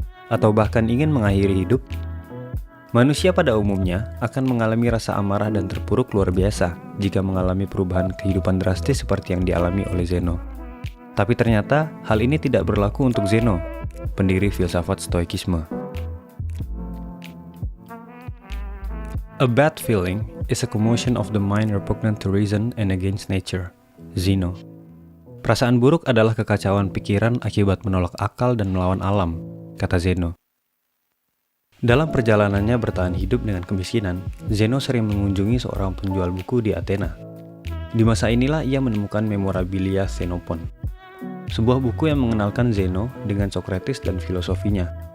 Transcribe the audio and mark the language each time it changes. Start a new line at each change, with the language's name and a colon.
Indonesian: Atau bahkan ingin mengakhiri hidup? Manusia pada umumnya akan mengalami rasa amarah dan terpuruk luar biasa jika mengalami perubahan kehidupan drastis seperti yang dialami oleh Zeno. Tapi ternyata hal ini tidak berlaku untuk Zeno, pendiri filsafat Stoikisme.
English: A bad feeling is a commotion of the mind repugnant to reason and against nature. Zeno.
Indonesian: Perasaan buruk adalah kekacauan pikiran akibat menolak akal dan melawan alam, kata Zeno. Dalam perjalanannya bertahan hidup dengan kemiskinan, Zeno sering mengunjungi seorang penjual buku di Athena. Di masa inilah ia menemukan Memorabilia Xenophon, sebuah buku yang mengenalkan Zeno dengan Socrates dan filosofinya.